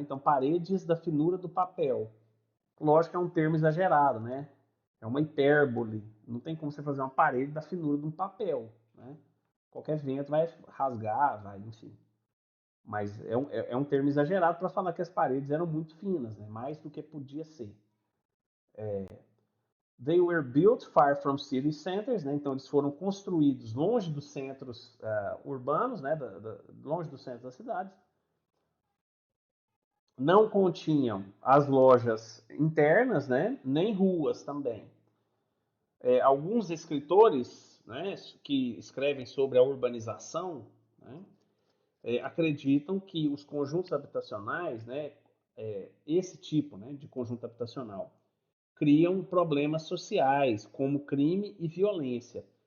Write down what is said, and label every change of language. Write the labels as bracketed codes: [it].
[pt] Então paredes da finura do papel. Lógico que é um termo exagerado, né? É uma hipérbole. Não tem como você fazer uma parede da finura de um papel, né? Qualquer vento vai rasgar, vai, enfim. Mas é um termo exagerado para falar que as paredes eram muito finas, né? Mais do que podia ser. [en] They were built far from city centers, né? [pt] Então eles foram construídos longe dos centros urbanos, né? Longe dos centros das cidades. não continham as lojas internas, né, nem ruas também. Alguns escritores, né, que escrevem sobre a urbanização, né, acreditam que os conjuntos habitacionais, né, esse tipo, né, de conjunto habitacional, criam problemas sociais, como crime e violência.